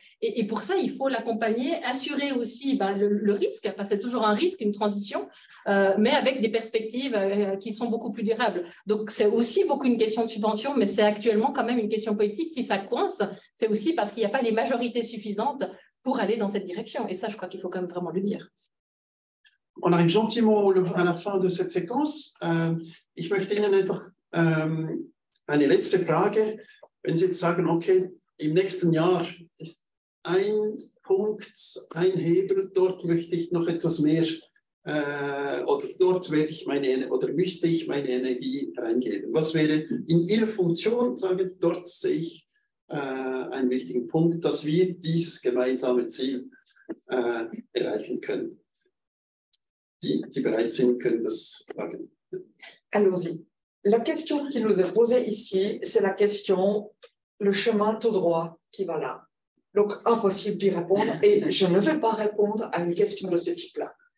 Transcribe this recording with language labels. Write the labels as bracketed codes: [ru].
[fr] Et pour ça, il faut l'accompagner, assurer aussi le risque, parce que c'est toujours un risque, une transition, mais avec des perspectives qui sont beaucoup plus durables. Donc, c'est aussi beaucoup une question de subvention, mais c'est actuellement quand même une question politique. Si ça coince, c'est aussi parce qu'il n'y a pas les majorités suffisantes pour aller dans cette direction. Et ça, je crois qu'il faut quand même vraiment le dire. On arrive gentiment à la fin de cette séquence. [de] Ich möchte Ihnen einfach eine letzte Frage. Wenn Sie jetzt sagen, okay, im nächsten Jahr ist ein Punkt, ein Hebel, dort möchte ich noch etwas mehr oder dort werde ich oder müsste ich meine Energie reingeben. Was wäre in Ihrer Funktion, sagen, dort sehe ich einen wichtigen Punkt, dass wir dieses gemeinsame Ziel erreichen können. Die bereit sind, können das sagen. [fr] Allons-y. La question qui nous est posée ici, c'est la question, le chemin tout droit qui va là. Donc, impossible d'y répondre et je ne vais pas répondre à une question de ce type-là.